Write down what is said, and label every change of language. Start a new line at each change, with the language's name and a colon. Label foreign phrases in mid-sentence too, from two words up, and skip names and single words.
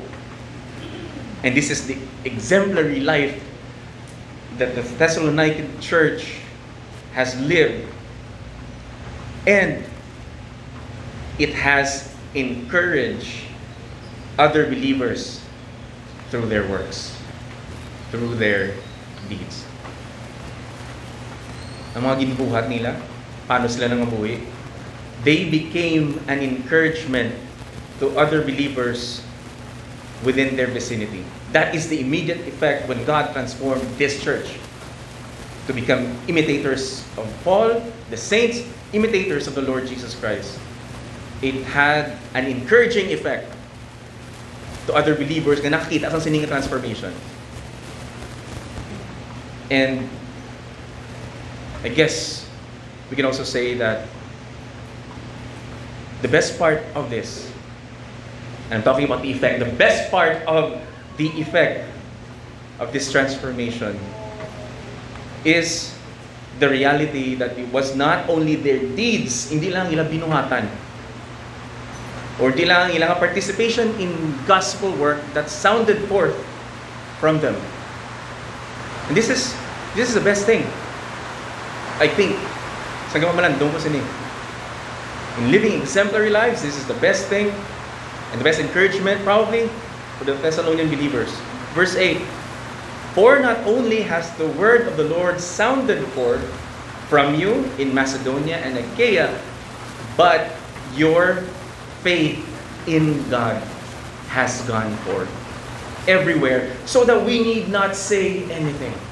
English: And this is the exemplary life that the Thessalonican church has lived. And it has encouraged other believers through their works, through their deeds.
Hiligaynon: Ang mga ginubuhat nila, paano sila nangabuhi?
English: They became an encouragement to other believers within their vicinity. That is the immediate effect when God transformed this church to become imitators of Paul, the saints, imitators of the Lord Jesus Christ. It had an encouraging effect to other believers
Hiligaynon: na nakakita sa sining
English: transformation. And I guess we can also say that the best part of this, and I'm talking about the effect, the best part of the effect of this transformation is the reality that it was not only their deeds,
Hiligaynon: hindi lang ilang binuhatan,
English: or
Hiligaynon: di lang ilang
English: participation in gospel work that sounded forth from them. And this is the best thing. I think, sa gamamalan, doon ko sini. In living exemplary lives, this is the best thing and the best encouragement probably for the Thessalonian believers. Verse 8, for not only has the word of the Lord sounded forth from you in Macedonia and Achaia, but your faith in God has gone forth everywhere, so that we need not say anything.